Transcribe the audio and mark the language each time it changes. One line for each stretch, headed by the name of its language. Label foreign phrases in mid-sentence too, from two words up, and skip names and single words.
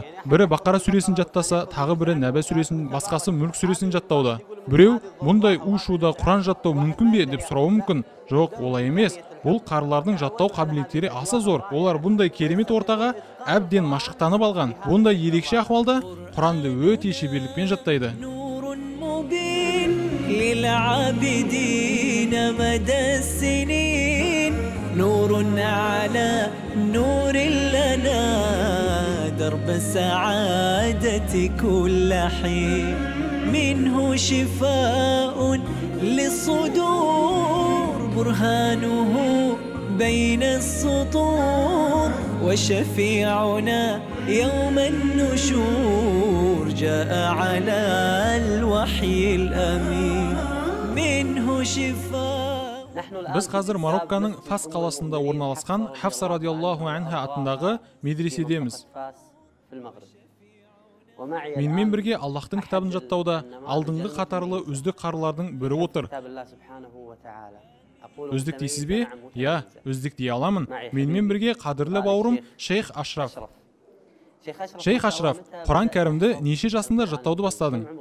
Kazakh: Бірі Бақара сүресін жаттаса, тағы бірі Нәбә сүресін, басқасы Мүлк сүресін жаттауда. Біреу мұндай у-шуда Құран жаттау мүмкін бе деп сұрауы мүмкін. Жоқ, олай емес. Бұл қарылардың жаттау қабілеттері аса зор. Олар бұндай керемет ортаға әбден машықтанып алған. Бұндай ерекше ахуалда Құранды өте шеберлікпен жаттайды.
Arabic: نور على نور لنا درب السعادة كل حين منه شفاء للصدور برهانه بين السطور وشفيعنا يوم النشور جاء على الوحي الأمين منه شفاء.
Kazakh: Біз қазір Марокконың Фас қаласында орналасқан Хафса
Arabic: رضي الله عنها
Kazakh: атындағы медреседеміз. Менімен бірге Аллахтың кітабын жаттауда алдыңғы қатарлы үздік қарылардың бірі отыр. Үздік дейсіз бе? Я, үздік дей аламын. Менімен бірге қадірлі бауырым Шейх Ашраф. Шейх Ашраф, Құран кәрімді неше жасында жаттауды бастадың?